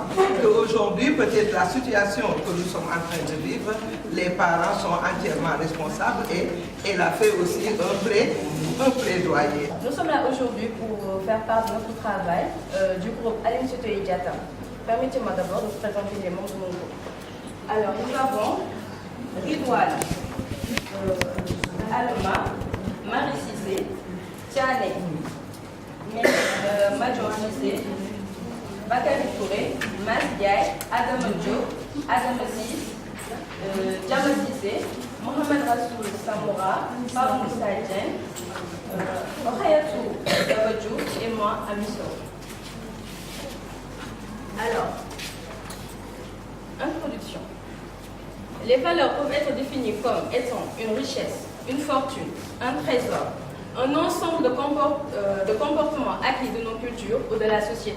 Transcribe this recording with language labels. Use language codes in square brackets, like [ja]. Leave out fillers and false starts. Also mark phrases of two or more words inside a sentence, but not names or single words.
[fr] Qu'aujourd'hui, peut-être la situation que nous sommes en train de vivre, les parents sont entièrement responsables et elle a fait aussi un plaidoyer. Nous sommes là aujourd'hui pour faire part de notre travail du groupe Aline Sitoé Diatta. Permettez-moi d'abord de vous présenter les membres de mon groupe. Alors, nous avons Ridouane, Alma, Marie Cissé, Tiané, Major Cissé, Bakary Touré, Mas Diaye, Adama Diop, Adama Sis, Diama Cissé, Mohamed Rassoul Samoura, Pape Moussa Dieng, Ohayatou Dabadjou et moi, Amiso. Alors, introduction. Les valeurs peuvent être définies comme étant une richesse, une fortune, un trésor, un ensemble de comportements acquis de nos cultures ou de la société.